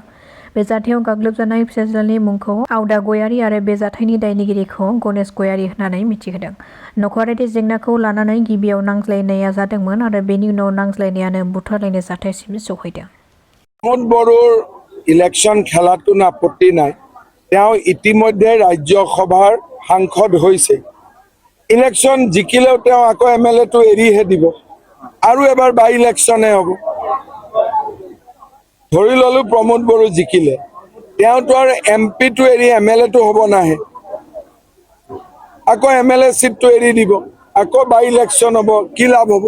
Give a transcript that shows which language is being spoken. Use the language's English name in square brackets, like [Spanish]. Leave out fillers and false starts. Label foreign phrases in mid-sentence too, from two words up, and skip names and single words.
[Bodo] बे जाथायाव गाग्लोबजानाय फिसाज्लानि मुंखौ आवदा गयारि आरो बे जाथायनि दायनिगिरिखौ गणेश गयारि होननानै मिथिहोदों। नखरारि जेंनाखौ लानानै गिबियाव नांज्लायनाया जादोंमोन आरो बेनि उनाव नांज्लायनायानो बुथारलायनाय जाथायसिम सहैदों। [Assamese] প্ৰমদ বড়োৰ ইলেকশ্যন খেলাতো আপত্তি নাই। তেওঁ ইতিমধ্যে ৰাজ্যসভাৰ সাংসদ হৈছে। ইলেকশ্যন জিকিলেও তেওঁ আকৌ এমএলএটো এৰিহে দিব আৰু এবাৰ বাই ইলেকশ্যনে হ'ব। ধৰি ললো প্ৰমদ বড়ো জিকিলে তেওঁতো আৰু এমপিটো এৰি এমএলএটো হ'ব নাহে আকৌ এমএলএ সিটটো এৰি দিব আকৌ বাই ইলেকশ্যন হ'ব কি লাভ হ'ব।